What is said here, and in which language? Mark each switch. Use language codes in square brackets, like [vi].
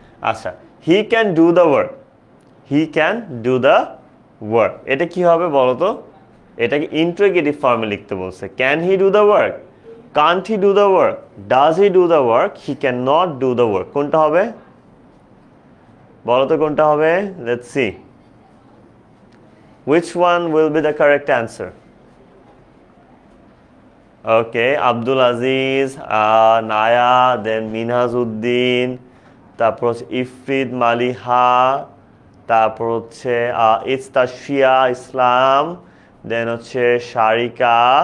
[en] আচ্ছা, he can do the work, he can do the work, [bn] এটা কি হবে বলো তো? এটাকে ইন্টারোগেটিভ ফর্মে লিখতে বলছে। [en] can he do the work, can't he do the work, does he do the work, he can not do the work, [bn] কোনটা হবে বলো তো, কোনটা হবে? [en] Let's see which one will be the correct answer. [bn] Okay, Abdul Aziz, Naya, then Minhazuddin, তারপর হচ্ছে ইফরিদ মালিহা, তারপর হচ্ছে ইস্তাশিয়া ইসলাম, দেন হচ্ছে শারিকা।